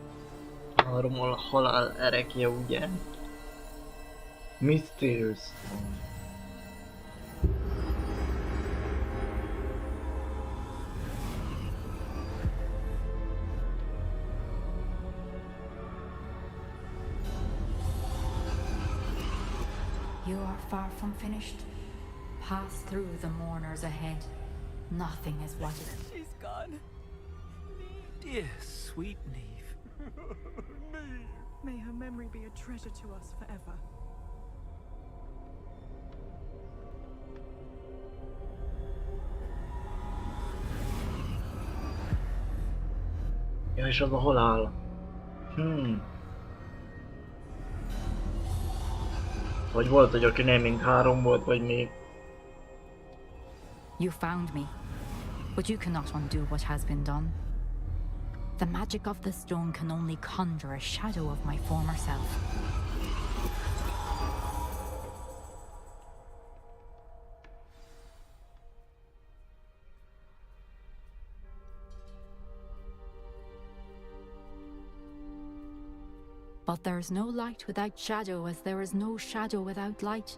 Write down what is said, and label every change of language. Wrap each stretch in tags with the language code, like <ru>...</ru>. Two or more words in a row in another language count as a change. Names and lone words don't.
<hu>Armol halál erekje, ugye?</hu> <en>Mysterious Stone. You are far from finished. Pass through the mourners ahead. Nothing is what it is. She's gone. Dear, sweet Neve. May her memory be a treasure to us forever.</en> <hu>Ja, és az a halál. Vagy volt, hogy akinél mind 3 volt, vagy még.</hu> <en>You found me, but you cannot undo what has been done. The magic of the stone can only conjure a shadow of my former self. But there is no light without shadow, as there is no shadow without light.</en>